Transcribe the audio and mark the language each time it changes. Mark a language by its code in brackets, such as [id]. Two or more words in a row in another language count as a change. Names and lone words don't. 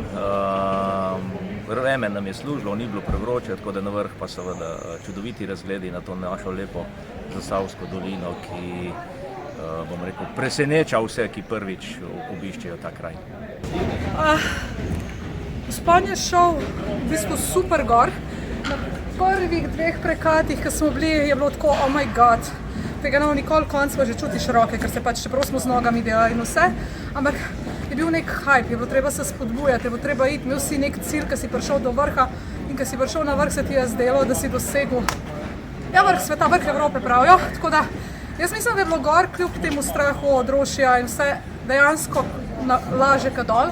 [sl] Vreme nam je služilo, ni bilo prevroče, tako da na vrh pa seveda čudoviti razgledi na to našo lepo Zasavsko dolino, ki, bom rekel, preseneča vse, ki prvič obiščejo ta kraj. Vzpon je šel v bistvu super gor. Na prvih dveh prekatih, ki smo bili, je bilo tako, [en] oh my god, [sl] tega ne bomo nikoli konc, pa že čutiš roke, ker se pač, čeprav smo z nogami delali in vse, ampak je bil nek hype, je bilo treba se spodbujati, je bilo treba iti, imel si nek cilj, ki si prišel do vrha in ki si prišel na vrh, se ti je zdelo, da si dosegel vrh sveta, vrh Evrope pravijo, tako da jaz mislim, da je bilo gor kljub temu strahu od rošja in vse dejansko laže kot dol.